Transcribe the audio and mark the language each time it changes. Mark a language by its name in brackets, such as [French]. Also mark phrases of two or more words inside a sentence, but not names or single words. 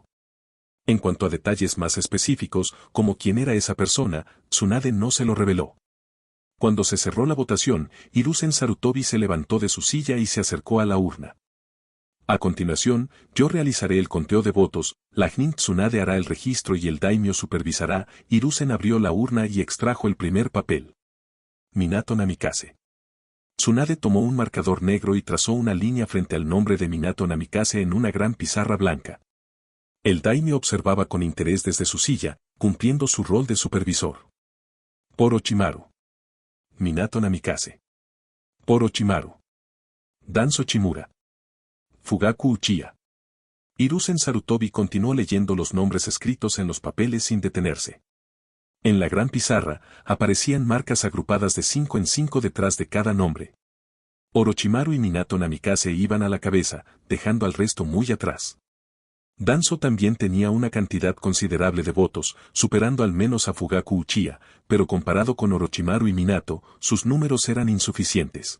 [Spanish] En cuanto a detalles más específicos, como quién era esa persona, Tsunade no se lo reveló. Cuando se cerró la votación, Hiruzen Sarutobi se levantó de su silla y se acercó a la urna. A continuación, yo realizaré el conteo de votos, la Jnin Tsunade hará el registro y el daimyo supervisará. Hiruzen abrió la urna y extrajo el primer papel. Minato Namikaze. Tsunade tomó un marcador negro y trazó una línea frente al nombre de Minato Namikaze en una gran pizarra blanca. El daimyo observaba con interés desde su silla, cumpliendo su rol de supervisor. Por Orochimaru. Minato Namikaze. Por Orochimaru. Danzo Chimura. Fugaku Uchiha. Hiruzen Sarutobi continuó leyendo los nombres escritos en los papeles sin detenerse. En la gran pizarra, aparecían marcas agrupadas de 5 en 5 detrás de cada nombre. Orochimaru y Minato Namikaze iban a la cabeza, dejando al resto muy atrás. Danzo también tenía una cantidad considerable de votos, superando al menos a Fugaku Uchiha, pero comparado con Orochimaru y Minato, sus números eran insuficientes.